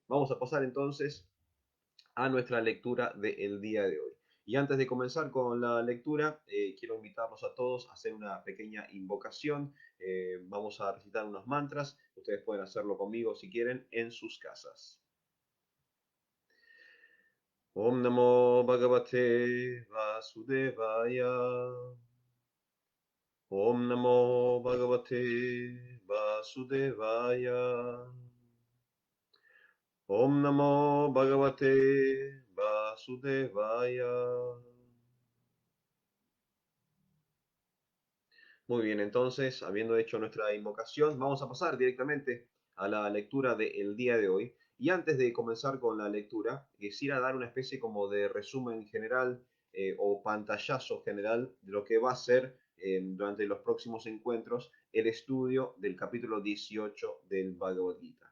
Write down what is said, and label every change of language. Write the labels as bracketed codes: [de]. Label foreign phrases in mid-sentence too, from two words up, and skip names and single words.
[es] Vamos a pasar entonces a nuestra lectura del día de hoy. Y antes de comenzar con la lectura, quiero invitarlos a todos a hacer una pequeña invocación. Vamos a recitar unos mantras. Ustedes pueden hacerlo conmigo si quieren en sus casas. [sa] ॐ नमो भगवते वासुदेवाय. ॐ नमो भगवते वासुदेवाय. ॐ नमो भगवते वासुदेवाय. [es] Muy bien, entonces, habiendo hecho nuestra invocación, vamos a pasar directamente a la lectura del día de hoy. Y antes de comenzar con la lectura, quisiera dar una especie como de resumen general o pantallazo general de lo que va a ser durante los próximos encuentros el estudio del capítulo 18 del Bhagavad Gita.